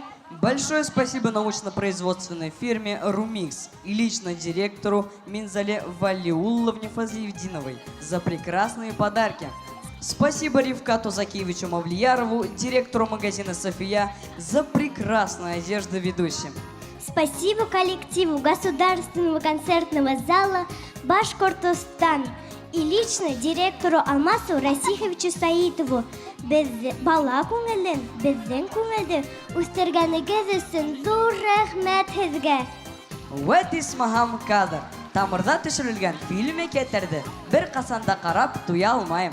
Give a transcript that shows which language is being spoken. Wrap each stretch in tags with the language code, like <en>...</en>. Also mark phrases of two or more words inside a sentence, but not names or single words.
<ru>Большое спасибо научно-производственной фирме «Румикс» и лично директору Минзале Валиулловне Фазлиевдиновой за прекрасные подарки. Спасибо Ривкату Закиевичу Мавлиярову, директору магазина «София», за прекрасную одежду ведущим. Спасибо коллективу Государственного концертного зала «Башкортостан» и лично директору Алмасу Расиховичу Саитову.</ru> <ba>Бала күңелен, безнең күңелде үстергәнегез өсөн зур рәхмәт һеҙгә. Вәтисмаһам кадр. Тамырда төшөрөлгән фильм әкиәттәрҙе бер ҡасанда ҡарап туя алмайым.</ba>